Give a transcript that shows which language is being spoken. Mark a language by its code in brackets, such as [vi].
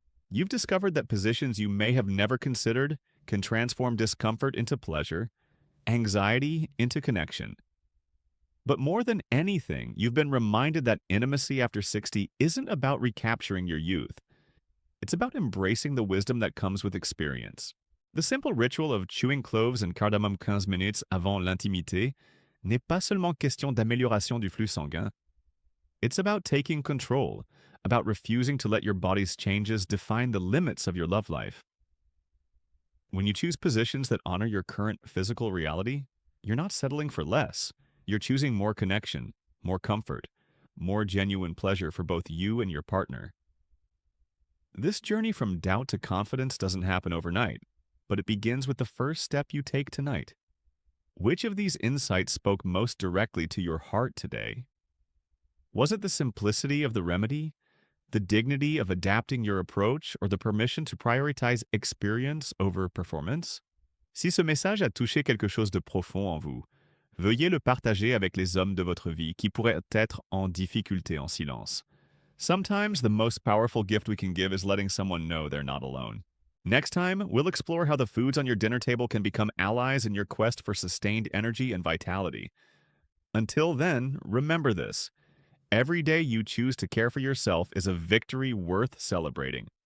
[en] You've discovered that positions you may have never considered can transform discomfort into pleasure, anxiety into connection. But more than anything, you've been reminded that intimacy after 60 isn't about recapturing your youth. It's about embracing the wisdom that comes with experience. The simple ritual of chewing cloves and cardamom 15 minutes [fr] avant l'intimité n'est pas seulement question d'amélioration du flux sanguin. [en] It's about taking control, about refusing to let your body's changes define the limits of your love life. When you choose positions that honor your current physical reality, you're not settling for less. You're choosing more connection, more comfort, more genuine pleasure for both you and your partner. This journey from doubt to confidence doesn't happen overnight, but it begins with the first step you take tonight. Which of these insights spoke most directly to your heart today? Was it the simplicity of the remedy, the dignity of adapting your approach, or the permission to prioritize experience over performance? [fr] Si ce message a touché quelque chose de profond en vous, veuillez le partager avec les hommes de votre vie qui pourraient être en difficulté en silence. [en] Sometimes the most powerful gift we can give is letting someone know they're not alone. Next time, we'll explore how the foods on your dinner table can become allies in your quest for sustained energy and vitality. Until then, remember this. Every day you choose to care for yourself is a victory worth celebrating.